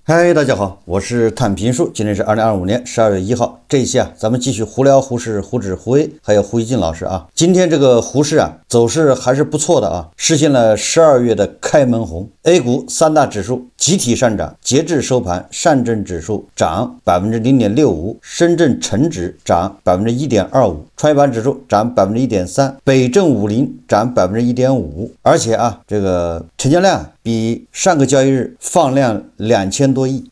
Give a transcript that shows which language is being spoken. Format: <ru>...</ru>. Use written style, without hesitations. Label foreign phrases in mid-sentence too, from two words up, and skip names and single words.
<zh>嗨，大家好，我是探评术，今天是2025年12月1號。這一期咱們繼續胡聊胡市、胡指胡威，還有胡一進老師啊。今天這個胡市走勢還是不錯的實現了12月的開門紅。A 股三大指數集體上漲，截至收盤，上證指數漲0.65%，深圳成指漲1.25%，創業板指數漲1.3%，北證50漲1.5%，而且這個成交量比上個交易日放量2000多億，</zh>